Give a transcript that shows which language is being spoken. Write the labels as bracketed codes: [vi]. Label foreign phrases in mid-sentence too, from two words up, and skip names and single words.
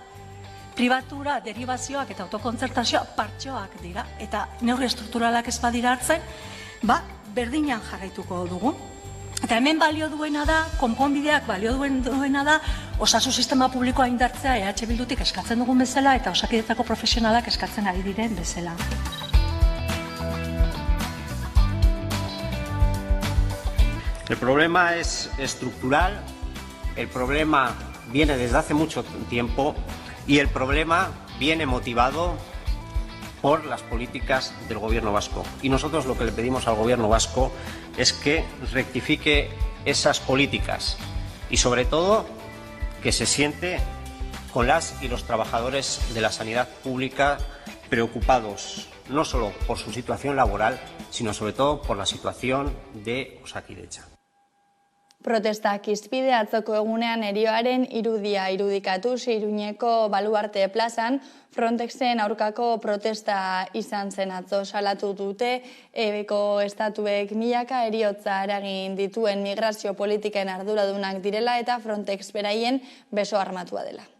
[eu] Pribatura, deribazioak eta autokontzertazioa partxeoak dira, eta neurri estrukturalak ez badira hartzen, berdinan jarraituko dugu. Eta hemen balio duena da, konponbideak balio duena da, osasun sistema publikoa indartzea Bildutik eskatzen dugun bezala eta osakidetzako profesionalak eskatzen ari diren bezala. [es] El problema es estructural, el problema viene desde hace mucho tiempo y el problema viene motivado por las políticas del gobierno vasco. Y nosotros lo que le pedimos al gobierno vasco es que rectifique esas políticas y sobre todo que se siente con las y los trabajadores de la sanidad pública preocupados no solo por su situación laboral, sino sobre todo por la situación de Osakidetza. [eu] Protestak izpide atzoko egunean erioaren irudia irudikatuz Iruñeko Baluarte plazan, Frontexen aurkako protesta izan zen atzo salatu dute, ebeko estatuek milaka eriotza eragin dituen migrazio politiken arduradunak direla eta Frontex beraien beso armatua dela.